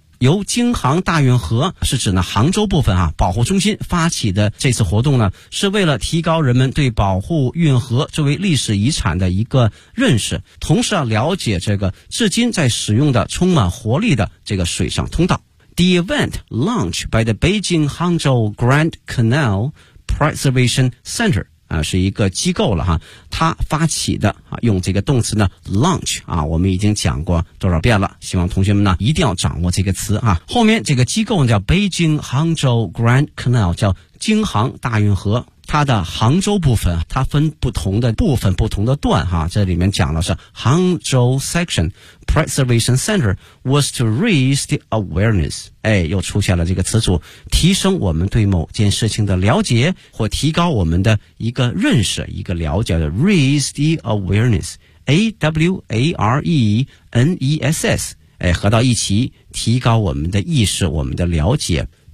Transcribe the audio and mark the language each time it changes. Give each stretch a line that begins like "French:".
Chinese: 由京杭大运河是指呢杭州部分啊保护中心发起的这次活动呢，是为了提高人们对保护运河作为历史遗产的一个认识，同时啊了解这个至今在使用的充满活力的这个水上通道。
English: The event launched by the Beijing Hangzhou Grand Canal Preservation Center
Chinese: 是一个机构了哈，他发起的啊，用这个动词呢 launch 啊，我们已经讲过多少遍了，希望同学们呢一定要掌握这个词啊。后面这个机构叫北京杭州 Grand Canal， 叫京杭大运河。它的杭州部分它分不同的部分不同的段哈，这里面讲的是杭州 section
English: preservation center was to raise the awareness，
Chinese: 哎，又出现了这个词组，提升我们对某件事情的了解或提高我们的一个认识一个了解的
English: raise the awareness awareness，
Chinese: 哎，合到一起提高我们的意识我们的了解。